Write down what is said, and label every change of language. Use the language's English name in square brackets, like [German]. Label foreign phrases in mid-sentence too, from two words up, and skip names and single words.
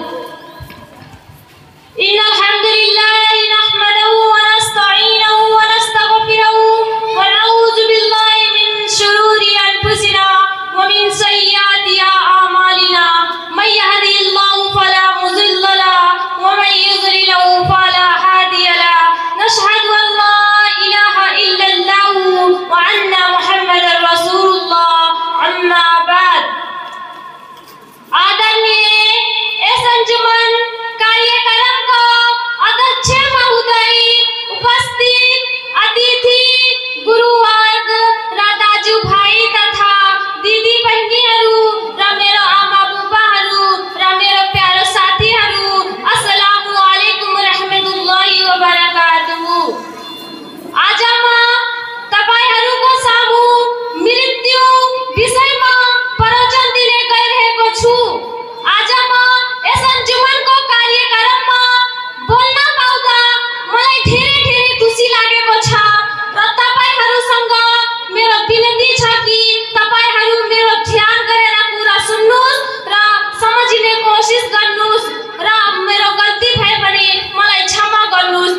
[Arabic] إن الحمد لله نحمده ونستعينه ونستغفره ونعوذ بالله من شرور أنفسنا ومن سيئات أعمالنا. من يهده الله فلا مضل له ومن يضلله فلا هادي له. نشهد أن لا إله إلا الله وأن محمدا رسول الله. أما بعد. [Hindi] आदरणीय इस अंजुमन कार्यक्रम का अध्यक्ष महोदय, [Nepali] उपस्थित अतिथि, गुरुवर्ग, दादाजू भाई तथा दीदी बहनीहरू र मेरो आमा बुबाहरू र मेरो प्यारो साथीहरू, [Arabic] السلام عليكم ورحمة الله وبركاته. [Nepali] आज म तपाईहरुको सामु मृत्यु विषयमा प्रवचन दिने गइरहेको छु। आज म यस अन्जुमनको कार्यक्रममा बोल्न पाउँदा मलाई धेरै खुसी लागेको छ र तपाईहरुसँग मेरो विनती छ कि तपाईहरु मेरो ध्यान गरेर कुरा सुन्नुस् र समझिने कोसिस गर्नुस् र मेरो गल्ती भए पनि मलाई क्षमा गर्नुस्।